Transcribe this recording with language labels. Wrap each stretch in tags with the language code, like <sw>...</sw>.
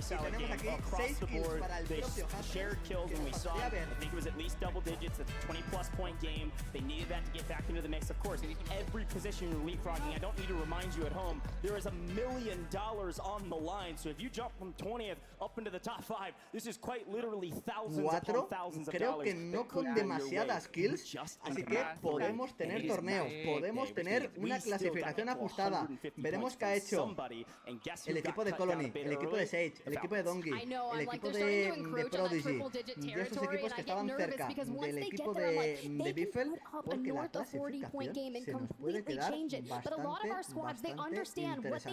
<es>Y tenemos aquí 6 kills para el propio Huskers, que nos pasaría a ver.</es> <en>I think it was at least double digits. That's a 20-plus point game. They needed that to get back into the mix. Of course, every position you're leapfrogging, I don't need to remind you at home, there is $1 million on the line. So if you jump from 20th up into the top 5, this is quite literally thousands upon thousands of</en> <es>creo</es> <en>dollars.</en> <es>que no con demasiadas kills, así que podemos tener torneo, podemos tener una clasificación ajustada. Veremos qué ha hecho el equipo de Colony, el equipo de Sage, el equipo de Dongi, el equipo de Prodigy y esos equipos que estaban cerca del equipo de Biffle, porque la clasificación se nos puede quedar bastante interesante.</es>